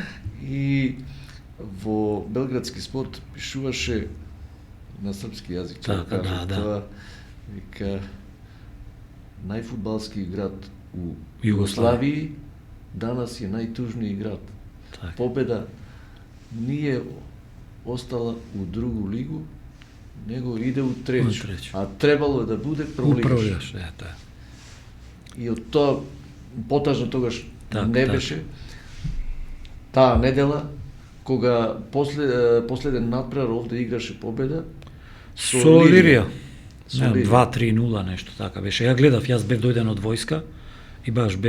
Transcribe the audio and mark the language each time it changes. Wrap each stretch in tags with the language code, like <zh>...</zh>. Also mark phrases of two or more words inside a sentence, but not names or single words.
<mk>И во белградски спорт пишуваше на српски јазик. Така, да. Тоа, вика, најфудбалски град у Југославија. Југославија данас е најтужниот град. Така.</mk> <sr>Победа nije ostala u drugu ligu, nego ide u treću. A trebalo je da bude prvoligaš.</sr> <mk>I od тоа, потажно тогаш не беше, таа недела, кога последен надпревар овде играше победа, со Лирија. 2-3-0 нешто така беше. Ја гледав, јас бев дојден од војска и баш бев.</mk>